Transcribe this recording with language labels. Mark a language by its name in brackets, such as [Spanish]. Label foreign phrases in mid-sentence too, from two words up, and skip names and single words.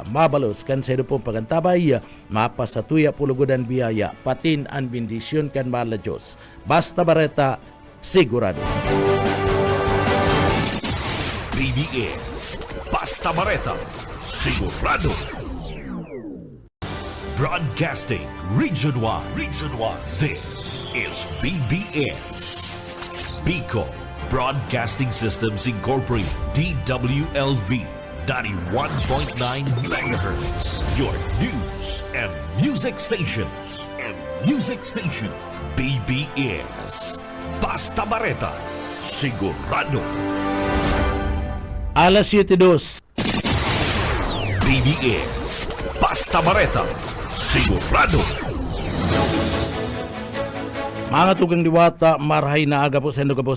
[Bikol] Mabalos kan sa pong pagantabay mapasatuya pulugodan biyaya patin ang bendisyon kan mahal na Diyos. Basta bareta sigurado. BBS Basta Bareta Sigurado. [English] Broadcasting Region 1. This is BBS. Bicol Broadcasting Systems Incorporated. DWLV 91.9 MHz. Your news and music stations. [Bikol] BBS Basta Bareta Sigurado. Alas 7:02. BBS Basta Bareta Sigurado. Mga tugang diwata, marhay na aga po sa Indogabos.